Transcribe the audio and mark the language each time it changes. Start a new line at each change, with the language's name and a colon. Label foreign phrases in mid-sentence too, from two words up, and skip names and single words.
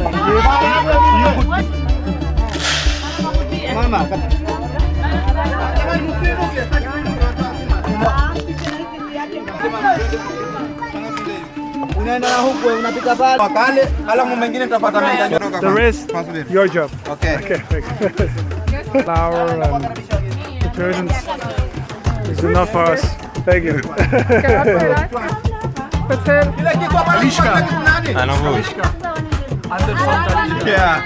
Swahili: Mama. Unaenda huko unapika pale. Pale, alafu mwingine tutapata mimi.
English: The rest, your job. Okay. Okay. Flour and detergents is enough for us. Thank you. Alishka. Alishka. Yeah.